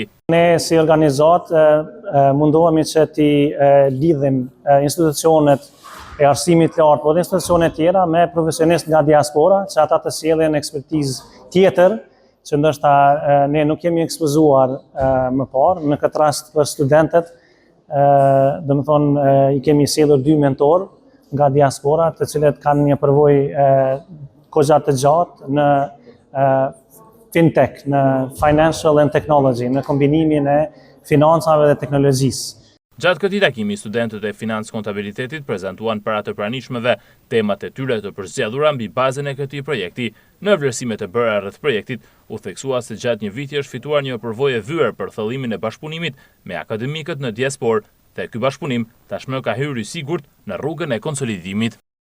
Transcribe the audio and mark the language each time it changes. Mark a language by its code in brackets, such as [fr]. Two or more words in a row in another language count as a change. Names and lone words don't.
[sq] Ne si organizat mundohemi që të lidhim institucionet e arsimit të lartë, po dhe institucione tjera me profesionistë nga diaspora, që ata të sjellin ekspertizë tjetër, që ndoshta ne nuk kemi ekspozuar më parë. Në këtë rast për studentët, domethënë i kemi sjellur 2 mentor nga diaspora, të cilët kanë një përvojë goxha të gjatë në fintech, në [en] financial and technology, [sq] në kombinimin e financave dhe teknologjisë. Gjatë këtij takimi, studentët e financë kontabilitetit prezantuan para të pranishmëve temat e tyre të përzgjedhura mbi bazën e këtij projekti. Në vlerësimet e bëra rreth projektit, u theksua se gjatë një viti është fituar një përvojë e vyer për thellimin e bashkëpunimit me akademikët në diasporë, dhe ky bashkëpunim tashmë ka hyrë i sigurt në rrugën e konsolidimit.